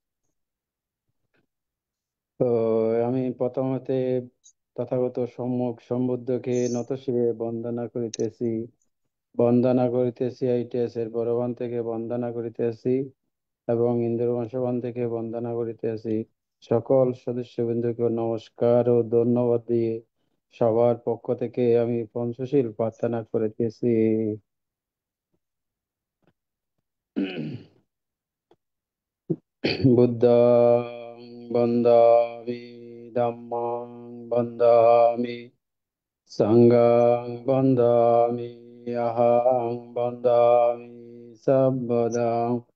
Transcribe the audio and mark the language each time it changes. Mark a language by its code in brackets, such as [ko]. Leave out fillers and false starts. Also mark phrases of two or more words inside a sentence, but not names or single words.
[bn] তো আমি প্রথমতে তথাগত সম্যক সম্বুদ্ধকে নতশিরে বন্দনা করিতেছি ITS এর বড়বান থেকে বন্দনা করিতেছি এবং ইন্দ্রবংশবান থেকে বন্দনা করিতেছি। সকল সদস্যবৃন্দকে নমস্কার ও ধন্যবাদ দিয়ে সবার পক্ষ থেকে আমি পঞ্চশীল প্রার্থনা করিতেছি। [pi] বুদ্ধং bandami dhammang bandami sanghang bandami ahang bandami sabbadang